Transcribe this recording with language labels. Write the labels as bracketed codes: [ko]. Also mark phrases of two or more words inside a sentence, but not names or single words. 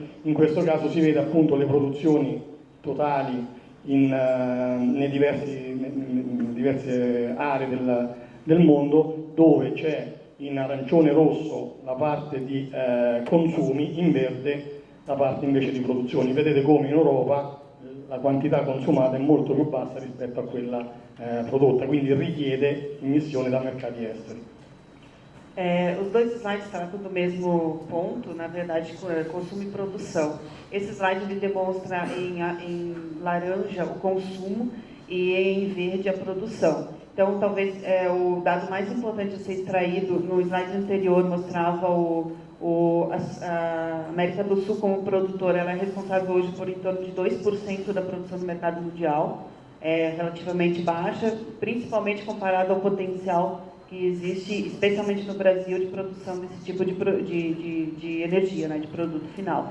[it] In questo caso si vede appunto le produzioni totali nelle diverse aree del mondo, dove c'è in arancione rosso la parte di consumi, in verde la parte invece di produzioni. Vedete come in Europa la quantità consumata é molto più bassa rispetto a quella prodotta, quindi richiede emissione da mercati esteri. [pt] Os dois slides tratam do mesmo ponto, na verdade, consumo e produção. Esse slide ele demonstra em laranja o consumo e em verde a produção. Então, talvez o dado mais importante a ser extraído, no slide anterior mostrava a América do Sul como produtora, ela é responsável hoje por em torno de 2% da produção do mercado mundial, é relativamente baixa, principalmente comparado ao potencial que existe, especialmente no Brasil, de produção desse tipo de energia, né, de produto final.